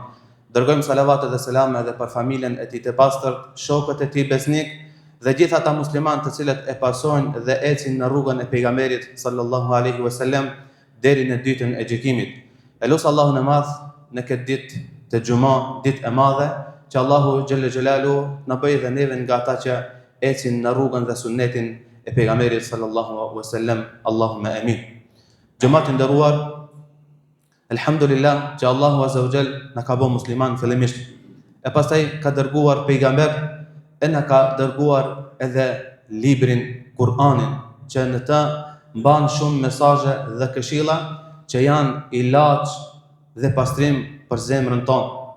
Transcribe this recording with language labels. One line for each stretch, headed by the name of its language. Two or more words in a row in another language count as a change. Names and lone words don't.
Albanian: Dërgojmë salavatë dhe selame edhe për familjen e Tij të pastërt, shokët e Tij besnik dhe gjithë ata muslimanë të cilët e pasojnë dhe ecin në rrugën e pejgamberit
Arabic: صلى الله عليه وسلم
Albanian: deri në ditën e gjykimit. Elus Allahun e Madh në këtë ditë të Xuma, ditë e madhe, që
Arabic: الله جل جلاله
Albanian: na bëjë dhe neve nga ata që ecin në rrugën dhe sunnetin e pejgamberit
Arabic: صلى الله عليه وسلم. اللهم آمين.
Albanian: Xhamat të nderuar, elhamdulillah që
Arabic: الله عز وجل
Albanian: na ka bërë musliman fillimisht, e pastaj ka dërguar pejgamber, e na ka dërguar edhe librin Kur'anin, që në të mban shumë mesazhe dhe këshilla që janë ilaç dhe pastrim për zemrën tonë.